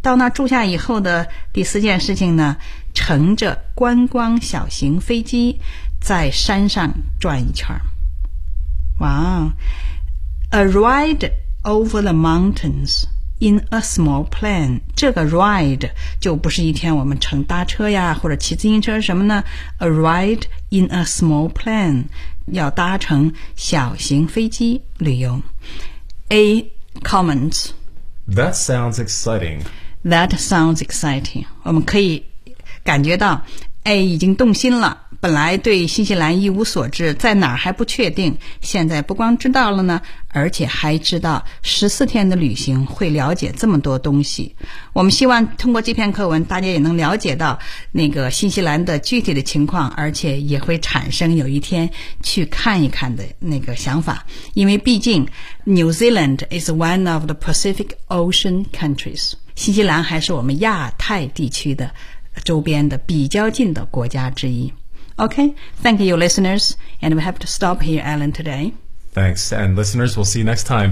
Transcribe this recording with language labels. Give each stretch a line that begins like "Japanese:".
Chinese: 到那住下以后的第四件事情呢，乘着观光小型飞机在山上转一圈。
English: Wow, a ride over the mountains in a small plane.
Chinese: 这个 ride 就不是一天我们乘搭车呀，或者骑自行车什么呢 ？
English: A ride in a small plane.
Chinese: 要搭乘小型飞机旅游。
English: A comments. That sounds exciting. That sounds exciting.
Chinese: 我们可以感觉到 A 已经动心了。本来对新西兰一无所知，在哪儿还不确定。现在不光知道了呢，而且还知道14天的旅行会了解这么多东西。我们希望通过这篇课文，大家也能了解到那个新西兰的具体的情况，而且也会产生有一天去看一看的那个想法。因为毕竟
English: New Zealand is one of the Pacific Ocean countries.
Chinese: 新西兰还是我们亚太地区的周边的比较近的国家之一。
English: Okay, thank you, listeners, and we have to stop here, Alan, today. Thanks, and listeners, we'll see you next time.